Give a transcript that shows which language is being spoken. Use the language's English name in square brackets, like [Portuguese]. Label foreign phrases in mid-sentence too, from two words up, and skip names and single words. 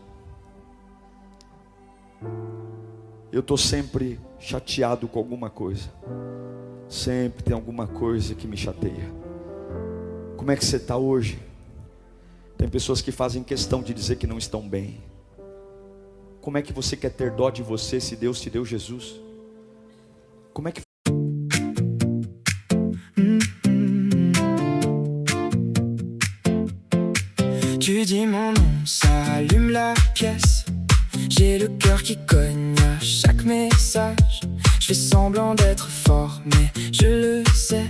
[Portuguese] Eu estou sempre chateado com alguma coisa, sempre tem alguma coisa que me chateia. Como é que você está hoje? Tem pessoas que fazem questão de dizer que não estão bem. Como é que você quer ter dó de você se Deus te deu Jesus? Como é que... [French] Tu dis mon nom, ça allume la pièce. J'ai le cœur qui cogne à chaque message. Je fais semblant d'être fort, mais je le sais.